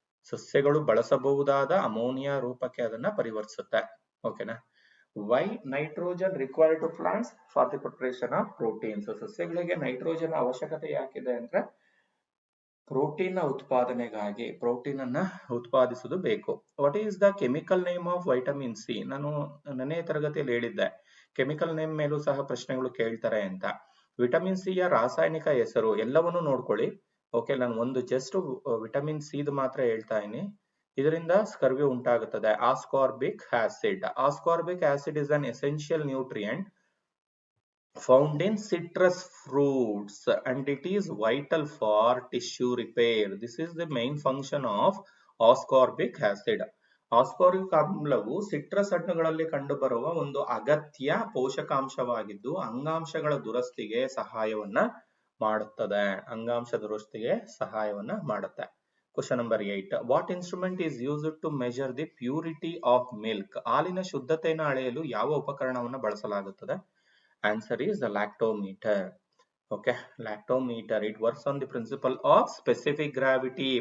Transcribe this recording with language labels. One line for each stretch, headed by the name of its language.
Kannada: ಸಸ್ಯಗಳು ಬಳಸಬಹುದಾದ ಅಮೋನಿಯಾ ರೂಪಕ್ಕೆ ಅದನ್ನ ಪರಿವರ್ತಿಸುತ್ತೆ. ಓಕೆನಾ?
English: Why nitrogen required to plants? For the preparation of proteins.
Kannada: ಸಸ್ಯಗಳಿಗೆ ನೈಟ್ರೋಜನ್ ಅವಶ್ಯಕತೆ ಯಾಕಿದೆ ಅಂದ್ರೆ ಪ್ರೋಟೀನ್ ಉತ್ಪಾದನೆಗಾಗಿ, ಪ್ರೋಟೀನ್ ಅನ್ನ ಉತ್ಪಾದಿಸುವುದು ಬೇಕು.
English: What is the chemical name of vitamin C?
Kannada: ನಾನು ನೆನ್ನೆ ತರಗತಿಯಲ್ಲಿ ಹೇಳಿದ್ದೆ ಕೆಮಿಕಲ್ ನೇಮ್ ಮೇಲೂ ಸಹ ಪ್ರಶ್ನೆಗಳು ಕೇಳ್ತಾರೆ ಅಂತ. ವಿಟಮಿನ್ ಸಿ ಯ ರಾಸಾಯನಿಕ ಹೆಸರು ಎಲ್ಲವನ್ನೂ ನೋಡ್ಕೊಳ್ಳಿ. ಓಕೆ, ನಾನು ಒಂದು ಜಸ್ಟ್ ವಿಟಮಿನ್ ಸಿ ಮಾತ್ರ ಹೇಳ್ತಾ ಇದೀನಿ. ಇದರಿಂದ ಸ್ಕರ್ವಿ ಉಂಟಾಗುತ್ತದೆ. Ascorbic acid.
English: Ascorbic acid is an essential nutrient found in citrus fruits and it is vital for tissue repair. This is the main function of ascorbic acid.
Kannada: Ascorbic ಆಮ್ಲವು citrus ಹಣ್ಣುಗಳಲ್ಲಿ ಕಂಡುಬರುವ ಒಂದು ಅಗತ್ಯ ಪೋಷಕಾಂಶವಾಗಿದ್ದು ಅಂಗಾಂಶಗಳ ದುರಸ್ತಿಗೆ ಸಹಾಯವನ್ನ ಮಾಡುತ್ತದೆ. ಅಂಗಾಂಶ ದುರಸ್ತಿಗೆ ಸಹಾಯವನ್ನ ಮಾಡುತ್ತೆ.
English: Question number 8. What instrument is used to measure the purity of milk?
Kannada: ಹಾಲಿನ ಶುದ್ಧತೆಯನ್ನು ಅಳೆಯಲು ಯಾವ ಉಪಕರಣವನ್ನು ಬಳಸಲಾಗುತ್ತದೆ?
English: Answer is the lactometer. Okay, lactometer. It works on the principle of specific gravity.